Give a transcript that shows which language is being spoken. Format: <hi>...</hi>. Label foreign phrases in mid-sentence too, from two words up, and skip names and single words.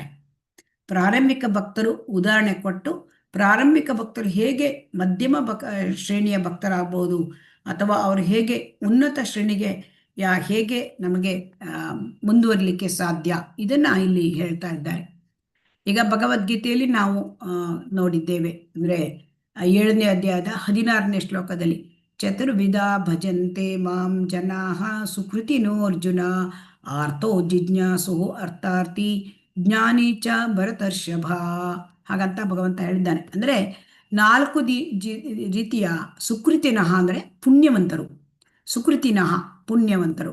<kn>ಪ್ರಾರಂಭಿಕ ಭಕ್ತರು ಉದಾಹರಣೆ ಕೊಟ್ಟು, ಪ್ರಾರಂಭಿಕ ಭಕ್ತರು ಹೇಗೆ ಮಧ್ಯಮ ಶ್ರೇಣಿಯ ಭಕ್ತರಾಗಬಹುದು ಅಥವಾ ಅವರು ಹೇಗೆ ಉನ್ನತ ಶ್ರೇಣಿಗೆ ಹೇಗೆ ನಮಗೆ ಮುಂದುವರಿಲಿಕ್ಕೆ ಸಾಧ್ಯ, ಇದನ್ನ ಇಲ್ಲಿ ಹೇಳ್ತಾ ಇದ್ದಾರೆ. ಈಗ ಭಗವದ್ಗೀತೆಯಲ್ಲಿ ನಾವು ನೋಡಿದ್ದೇವೆ. ಅಂದ್ರೆ 7ನೇ ಅಧ್ಯಾಯದ 16ನೇ ಶ್ಲೋಕದಲ್ಲಿ,</kn> <sa>ಚತುರ್ವಿಧ ಭಜಂತೆ ಮಾಂ ಜನಾಃ ಸುಕೃತಿನೋ ಅರ್ಜುನ ಆರ್ತೋ ಜಿಜ್ಞಾಸು ಅರ್ಥಾರ್ಥಿ ಜ್ಞಾನಿ ಚ ಭರತರ್ಷಭ.</sa> <kn>ಹಾಗಂತ ಭಗವಂತ ಹೇಳಿದ್ದಾನೆ. ಅಂದ್ರೆ 4 ರೀತಿಯ ಸುಕೃತಿನಃ ಅಂದರೆ ಪುಣ್ಯವಂತರು. ಸುಕೃತಿನಃ ಪುಣ್ಯವಂತರು.</kn>